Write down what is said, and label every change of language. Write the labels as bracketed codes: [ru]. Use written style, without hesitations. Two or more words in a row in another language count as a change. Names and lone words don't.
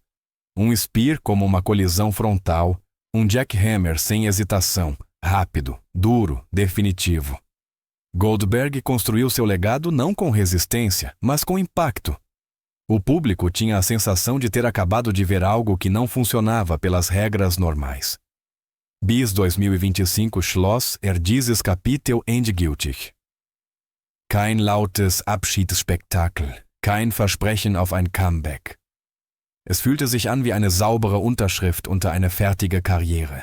[pt] Um spear como uma colisão frontal, um jackhammer sem hesitação, rápido, duro, definitivo. Goldberg construiu seu legado não com resistência, mas com impacto. O público tinha a sensação de ter acabado de ver algo que não funcionava pelas regras normais. [de] Bis 2025 Schloss dieses Kapitel endgültig. Kein lautes Abschiedsspektakel, kein Versprechen auf ein Comeback. Es fühlte sich an wie eine saubere Unterschrift unter eine fertige Karriere.